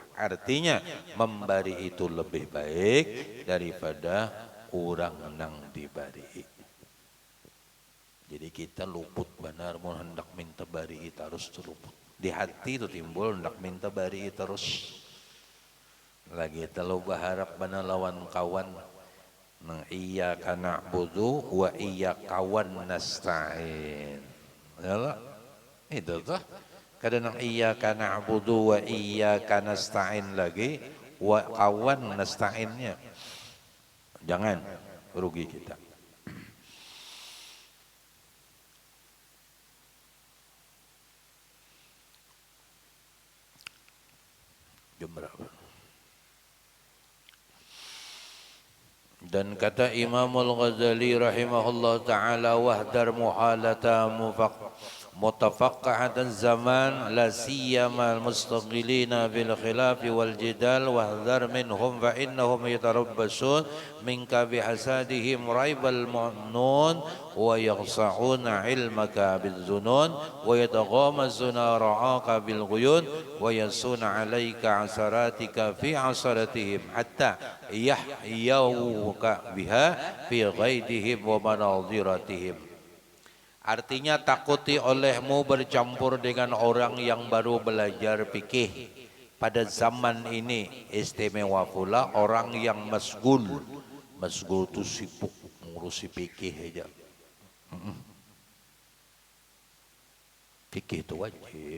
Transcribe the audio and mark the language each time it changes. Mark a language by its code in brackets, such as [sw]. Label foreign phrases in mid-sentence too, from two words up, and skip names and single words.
[bjn] Artinya membari itu lebih baik daripada orang yang dibari. Jadi kita luput benar mau hendak minta bari itu harus luput. Di hati itu timbul hendak minta bari terus. Lagi terlalu berharap benar lawan kawan. [ar] Nang إياك نعبد وإياك نستعين. [bjn] Yalah. Itu tuh. Kadang nang [ar] إياك نعبد وإياك نستعين [bjn] lagi wa kawan nasta'innya. Jangan rugi kita. Jam berapa? Dan kata [ar] Imamul Ghazali رحمه الله تعالى واحذر مخالطة متفقهة الزمان لا سيما المشتغلين بالخلاف والجدال واحذر منهم فإنهم يتربصون بك بحسدهم ريب المنون ويغشون علمك بالظنون ويتغامزون وراءك بالعيون ويحصون عليك عثراتك في عشرتهم حتى يجبهوك بها في غيظهم ومناظرتهم. [bjn] Artinya takuti olehmu bercampur dengan orang yang baru belajar fikih. Pada zaman ini istimewa pula orang yang masgul. Masgul itu sibuk mengurusi fikih aja. Fikih itu wajib.